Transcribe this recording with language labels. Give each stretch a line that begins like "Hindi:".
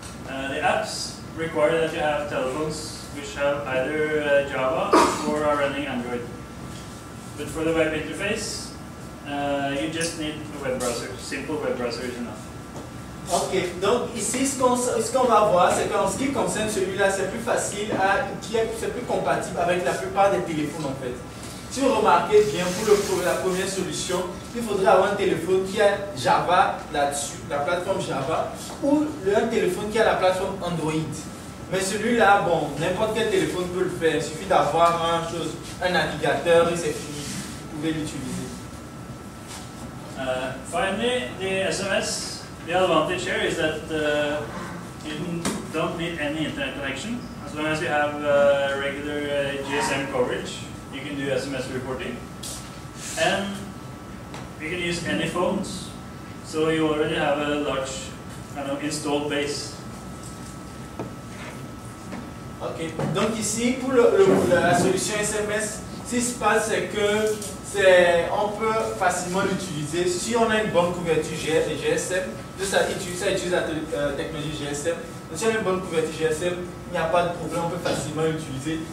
English: The apps require that you have telephones which have either Java or are running Android. But for the web interface, you just need a web browser. Simple web browser is enough.
French: Ok, donc ici ce qu'on va voir, c'est qu'en ce qui concerne celui-là, c'est plus facile, c'est plus compatible avec la plupart des téléphones en fait. Si vous remarquez bien, pour la première solution, il faudrait avoir un téléphone qui a Java là-dessus, la plateforme Java, ou un téléphone qui a la plateforme Android. Mais celui-là, bon, n'importe quel téléphone peut le faire. Il suffit d'avoir un navigateur et c'est fini. Vous pouvez l'utiliser.
English: Finally, the SMS. The advantage here is that you don't need any internet connection. As long as you have regular GSM coverage, you can do SMS reporting. And you can use any phones. So you already have a large kind of installed base.
French: Ok, donc ici, pour la solution SMS, ce qui se passe, c'est que on peut facilement l'utiliser si on a une bonne couverture GSM. Ça utilise la technologie GSM. Donc si on a une bonne couverture GSM, il n'y a pas de problème, on peut facilement l'utiliser.